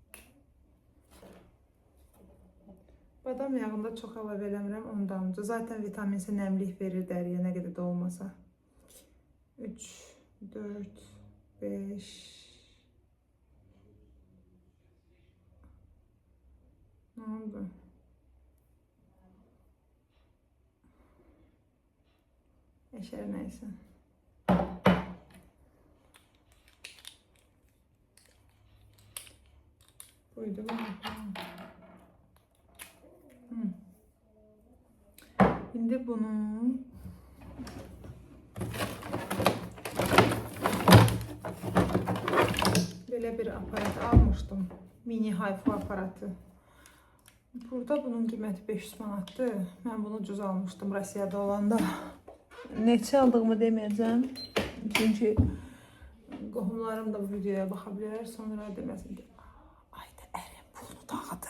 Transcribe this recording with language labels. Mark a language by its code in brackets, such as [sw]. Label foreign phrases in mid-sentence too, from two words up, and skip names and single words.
[az] Badam yağında çox əlavə eləmirəm, 10 damcı. Zaten vitamin C nəmlik verir dəriyə, nə qədər də olmasa. 3, 4, 5, nə oldu? [tr] Eşer neyse. Buydu bu. Şimdi bunu böyle bir aparat almıştım. Mini hayfu aparatı. [az] Burada bunun qiyməti 500 manatdır. Mən bunu ucuz almışdım Rusiyada olanda. Neçə aldığımı deməyəcəm. Çünki qohumlarım da bu videoya baxa bilər. Sonra deməsin ki, ayda ərim pulunu dağıdır.